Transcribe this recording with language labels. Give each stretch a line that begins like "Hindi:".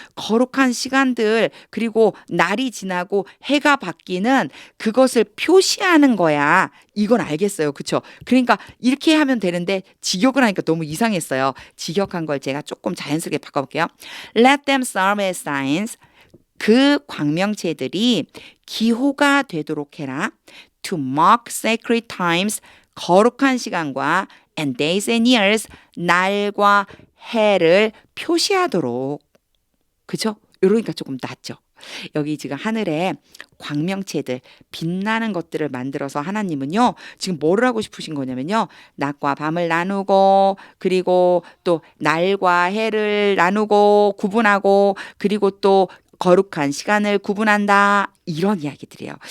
Korean: 거룩한 시간들, 그리고 날이 지나고 해가 바뀌는 그것을 표시하는 거야. 이건 알겠어요. 그쵸? 그러니까 이렇게 하면 되는데 직역을 하니까 너무 이상했어요. 직역한 걸 제가 조금 자연스럽게 바꿔볼게요.
English: Let them serve as signs.
Korean: 그 광명체들이 기호가 되도록 해라.
English: To mark sacred times,
Korean: 거룩한 시간과
English: and days and years,
Korean: 날과 해를 표시하도록. 그죠? 이러니까 조금 낫죠. 여기 지금 하늘에 광명체들, 빛나는 것들을 만들어서 하나님은요, 지금 뭐를 하고 싶으신 거냐면요, 낮과 밤을 나누고, 그리고 또 날과 해를 나누고, 구분하고, 그리고 또 거룩한 시간을 구분한다. 이런 이야기들이에요.